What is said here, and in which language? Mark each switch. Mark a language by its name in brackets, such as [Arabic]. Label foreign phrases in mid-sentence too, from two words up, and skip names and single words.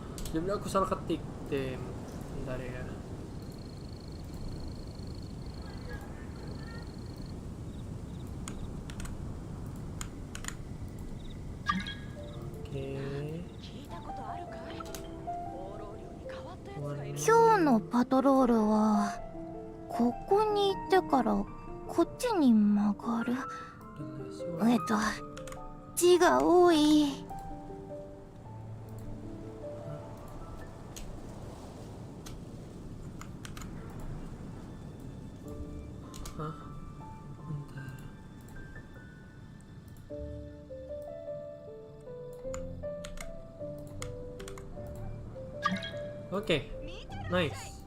[Indonesian] Jadi aku salah ketik tim. Bentar ya. Oke. [Japanese] 今日のパトロールはここに行ってからこっちに曲がる。字が多い。 [Indonesian] Hah? Bentar. Oke, nice.